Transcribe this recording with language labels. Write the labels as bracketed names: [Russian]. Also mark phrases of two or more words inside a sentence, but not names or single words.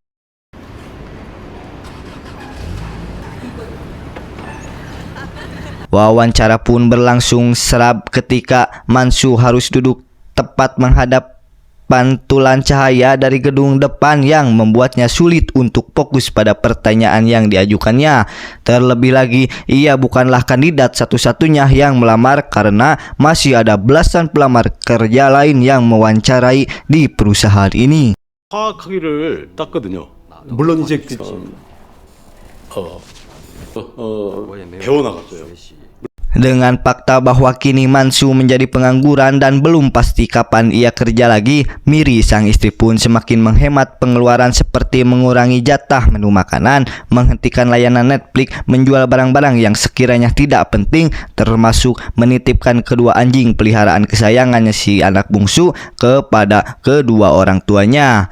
[Indonesian] Wawancara pun berlangsung seram ketika Mansu harus duduk tepat menghadap pantulan cahaya dari gedung depan yang membuatnya sulit untuk fokus pada pertanyaan yang diajukannya. Terlebih lagi, ia bukanlah kandidat satu-satunya yang melamar karena masih ada belasan pelamar kerja lain yang mewawancarai di perusahaan ini. [Korean] 파악하기를 땄거든요. 물론 이제 배워나갔어요. [Indonesian] Dengan fakta bahwa kini Mansu menjadi pengangguran dan belum pasti kapan ia kerja lagi, Miri sang istri pun semakin menghemat pengeluaran seperti mengurangi jatah menu makanan, menghentikan layanan Netflix, menjual barang-barang yang sekiranya tidak penting, termasuk menitipkan kedua anjing peliharaan kesayangannya si anak bungsu kepada kedua orang tuanya.